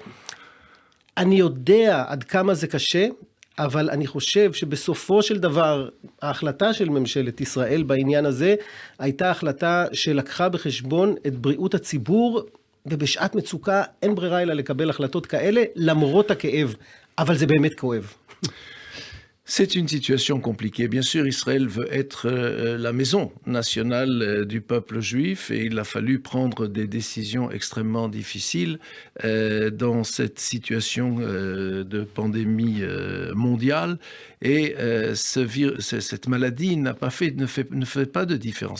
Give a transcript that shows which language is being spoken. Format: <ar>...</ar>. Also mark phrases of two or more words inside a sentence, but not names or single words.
<he>אני יודע עד כמה זה קשה, אבל אני חושב שבסופו של דבר, ההחלטה של ממשלת ישראל בעניין הזה, הייתה החלטה שלקחה בחשבון את בריאות הציבור, ובשעת מצוקה אין ברירה אלא לקבל החלטות כאלה, למרות הכאב. אבל זה באמת כואב.</he> <fr>C'est une situation compliquée. Bien sûr, Israël veut être la maison nationale du peuple juif et il a fallu prendre des décisions extrêmement difficiles dans cette situation de pandémie mondiale. Et cette maladie ne fait pas de différence.</fr>